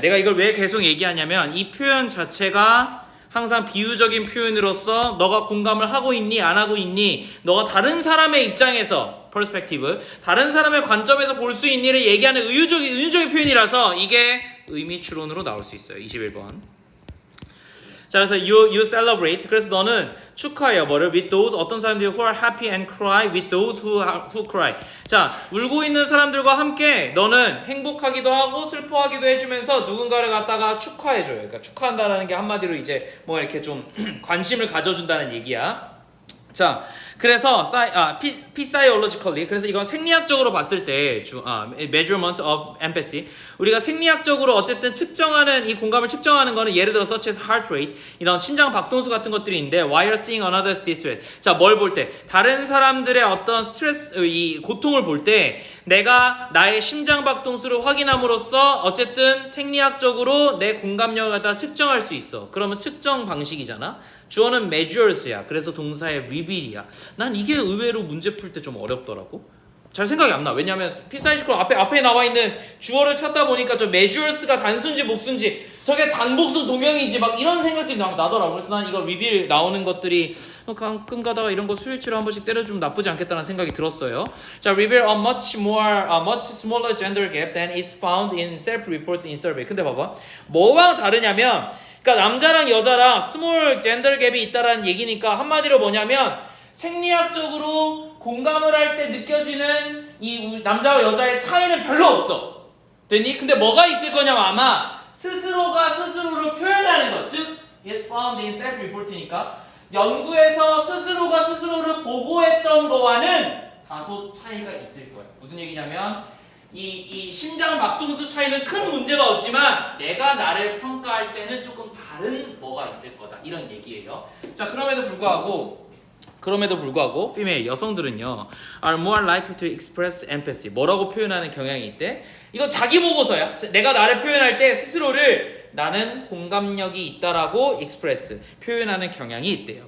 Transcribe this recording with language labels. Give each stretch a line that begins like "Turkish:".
Korean: 내가 이걸 왜 계속 얘기하냐면 이 표현 자체가 항상 비유적인 표현으로서 너가 공감을 하고 있니 안 하고 있니 너가 다른 사람의 입장에서 퍼스펙티브 다른 사람의 관점에서 볼 수 있니를 얘기하는 은유적인 표현이라서 이게 의미 추론으로 나올 수 있어요. 21번. 자 그래서
English: you celebrate
Korean: 그래서 너는 축하해요. 뭐를?
English: with those
Korean: 어떤 사람들이
English: who are happy and cry with those who cry.
Korean: 자 울고 있는 사람들과 함께 너는 행복하기도 하고 슬퍼하기도 해주면서 누군가를 갖다가 축하해줘요. 그러니까 축하한다라는 게 한마디로 이제 뭐 이렇게 좀 관심을 가져준다는 얘기야. 자, 그래서 physiologically, 그래서 이건 생리학적으로 봤을 때
English: measurement of empathy,
Korean: 우리가 생리학적으로 어쨌든 측정하는 이 공감을 측정하는 거는 예를 들어
English: such as heart rate,
Korean: 이런 심장 박동수 같은 것들이 있는데
English: while seeing another's distress.
Korean: 자, 뭘 볼 때? 다른 사람들의 어떤 스트레스, 이 고통을 볼 때 내가 나의 심장 박동수를 확인함으로써 어쨌든 생리학적으로 내 공감력을 갖다 측정할 수 있어. 그러면 측정 방식이잖아. 주어는 measures야. 그래서 동사의 reveal이야. 난 이게 의외로 문제 풀 때 좀 어렵더라고. 잘 생각이 안 나. 왜냐면 피사이시클 앞에 나와 있는 주어를 찾다 보니까 저 measures가 단수인지 복수인지 저게 단복수 동명이지 막 이런 생각들이 나더라고. 그래서 난 이거 reveal 나오는 것들이 가끔 가다가 이런 거 수일치로 한 번씩 때려주면 나쁘지 않겠다는 생각이 들었어요.
English: 자, reveal a much smaller gender gap than is found in self-reported in survey.
Korean: 근데 봐봐. 뭐랑 다르냐면 그러니까 남자랑 여자랑 스몰 젠더 갭이 있다라는 얘기니까 한마디로 뭐냐면 생리학적으로 공감을 할 때 느껴지는 이 남자와 여자의 차이는 별로 없어. 됐니? 근데 뭐가 있을 거냐면 아마 스스로가 스스로를 표현하는 것, 즉
English: is found in self-report니까
Korean: 연구에서 스스로가 스스로를 보고했던 거와는 다소 차이가 있을 거야. 무슨 얘기냐면 이 심장 막동수 차이는 큰 문제가 없지만 내가 나를 평가할 때는 조금 다른 뭐가 있을 거다 이런 얘기예요. 자, 그럼에도 불구하고
English: female
Korean: 여성들은요
English: are more likely to express empathy.
Korean: 뭐라고 표현하는 경향이 있대? 이거 자기 보고서야. 내가 나를 표현할 때 스스로를 나는 공감력이 있다라고 express 표현하는 경향이 있대요.